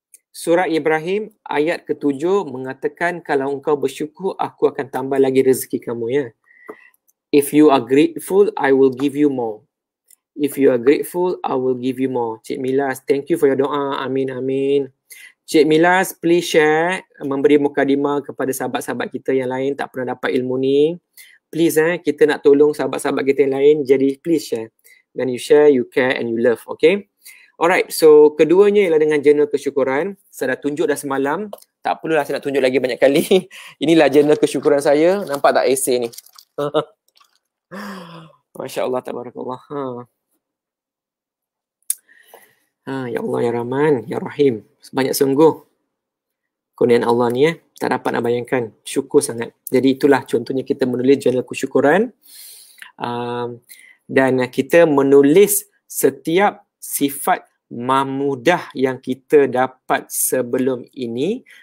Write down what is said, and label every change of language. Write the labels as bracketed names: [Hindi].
[Malay] Surah Ibrahim ayat ke-7 mengatakan kalau engkau bersyukur, aku akan tambah lagi rezeki kamu ya. [English] If you are grateful, I will give you more. If you are grateful, I will give you more. [Malay] Cik Milas, [English] thank you for your doa. [Malay] Amin, amin. Cik Milas, [English] please share, [Malay] memberi mukadimah kepada sahabat-sahabat kita yang lain tak pernah dapat ilmu ni. Please kita nak tolong sahabat-sahabat kita yang lain, jadi please share. [English] When you share, you care and you love, okay? [Malay] Alright, so keduanya ialah dengan jurnal kesyukuran. Saya dah tunjuk dah semalam. Tak perlulah saya nak tunjuk lagi banyak kali. Inilah jurnal kesyukuran saya. Nampak tak esei ni? Masya Allah, tabarakallah. [Arabic] Ya Allah, Ya Rahman, Ya Rahim. [Malay] Banyak sungguh kurniaan Allah ni tak dapat nak bayangkan. Syukur sangat. Jadi itulah contohnya kita menulis jurnal kesyukuran. Dan kita menulis setiap sifat mahmudah yang kita dapat sebelum ini.